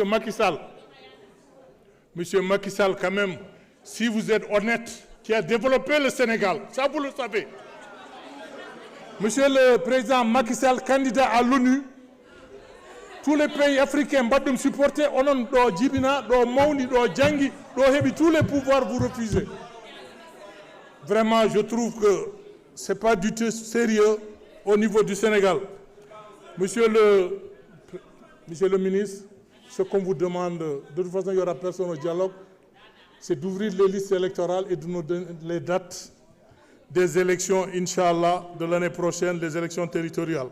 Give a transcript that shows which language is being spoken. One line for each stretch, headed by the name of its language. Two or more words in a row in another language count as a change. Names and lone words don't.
French: Macky Sall. M. Macky Sall, quand même, si vous êtes honnête, qui a développé le Sénégal, ça vous le savez. Monsieur le président Macky Sall, candidat à l'ONU, tous les pays africains
Fula: badum supporter onon do jibina do mawni do jangi do hebi
French: tous les pouvoirs vous refusez. Vraiment, je trouve que c'est pas du tout sérieux au niveau du Sénégal. Monsieur le ministre, ce qu'on vous demande, de toute façon il n'y aura personne au dialogue, c'est d'ouvrir les listes électorales et de nous donner les dates des élections, Inch'Allah, de l'année prochaine, les élections territoriales.